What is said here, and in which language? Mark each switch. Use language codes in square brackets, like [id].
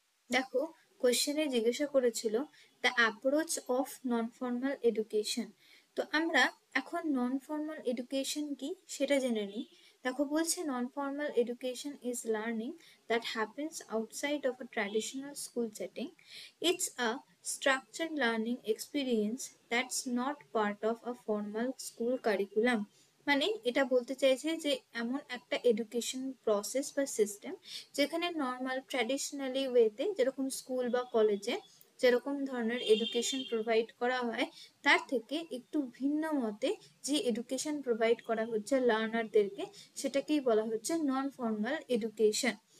[bn] দেখো কোশ্চেনে জিজ্ঞাসা করেছিল [en] The approach of non formal education. [bn] তো আমরা এখন নন ফর্মাল এডুকেশন কি সেটা জেনে নিই। দেখো বলছে [en] Non formal education is learning that happens outside of a traditional school setting. It's a structured learning experience that's not part of a formal school curriculum। [bn] মানে এটা বলতে চাইছে যে এমন একটা এডুকেশন প্রসেস বা সিস্টেম যেখানে নর্মাল ট্র্যাডিশনালি ওয়েতে যেরকম স্কুল বা কলেজে যেরকম ধরনের এডুকেশন প্রোভাইড করা হয় তার থেকে একটু ভিন্ন মতে যে এডুকেশন প্রোভাইড করা হচ্ছে লার্নারদেরকে, সেটাকেই বলা হচ্ছে নন ফর্মাল এডুকেশন।